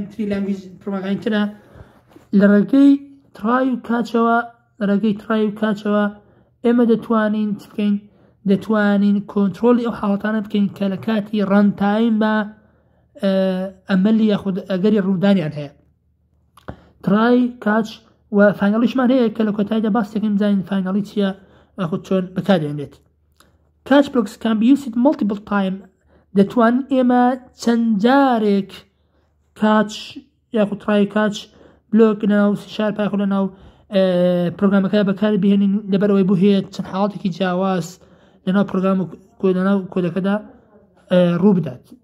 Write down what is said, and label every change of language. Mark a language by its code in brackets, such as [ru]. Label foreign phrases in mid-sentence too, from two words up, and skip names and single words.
[ckb] تری لانگویج پرۆگرامەکانی ترە لە ڕێگەی تڕای و کاچەوە ئێمە دەتوانین چ بکەین دەتوانین کۆنتڕۆڵی ئەو حاڵەتانە بکەین کە لە کاتی ڕەنتایمە ئەمەلی یاخود ئەگەری ڕوودانیان هەیە [en] try catch [ckb] و فاینەڵیشمان هەیە کە لە کۆتاییدا باس دەکەین بزانین فاینەڵی چییە یاخود چۆن بەکاردێنێت. [en] Catch blocks can be used multiple time [ckb] دەتوانین ئێمە چەند جارێک کاچ یاخود [en] try catch block [ckb] ناو سیشارپای خۆ لە ناو پرۆگرامەکە بەکاری بهێنین لەبەرەوەی بوو هەیە چەند حاڵاتێکی جیاواز لەناو پرۆگرام و لەناو کۆدەکەدا ڕوو بدات.